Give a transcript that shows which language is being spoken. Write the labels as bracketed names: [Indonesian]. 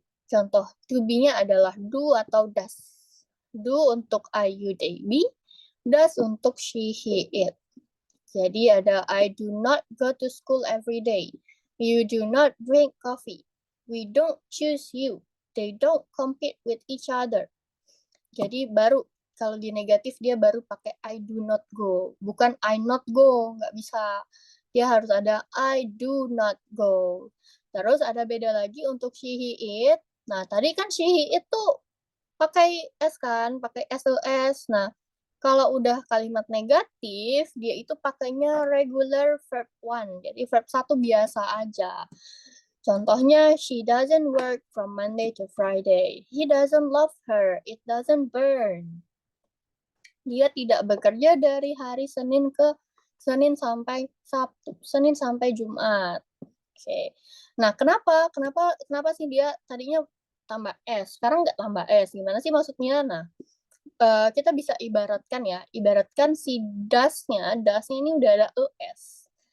[Indonesian] Contoh to be-nya adalah do atau does. Do untuk I, you, they, be. Does untuk she, he, it. Jadi ada [English] I do not go to school every day. You do not drink coffee. We don't choose you. They don't compete with each other. [Indonesian] Jadi baru kalau di negatif dia baru pakai [English] I do not go, [Indonesian] bukan [English] I not go, [Indonesian] nggak bisa. Dia harus ada [English] I do not go. [Indonesian] Terus ada beda lagi untuk she, he, it. Nah, tadi kan she, he, it tuh pakai S kan, pakai SES. Nah, kalau udah kalimat negatif, dia itu pakainya [English] regular verb one. [Indonesian] Jadi verb satu biasa aja. Contohnya, [English] she doesn't work from Monday to Friday. He doesn't love her. It doesn't burn. [Indonesian] Dia tidak bekerja dari hari Senin ke Senin sampai Sabtu, Senin sampai Jumat. Oke. Nah, kenapa sih dia tadinya tambah S, sekarang nggak tambah S? Gimana sih maksudnya? Nah, kita bisa ibaratkan si das-nya ini udah ada ES.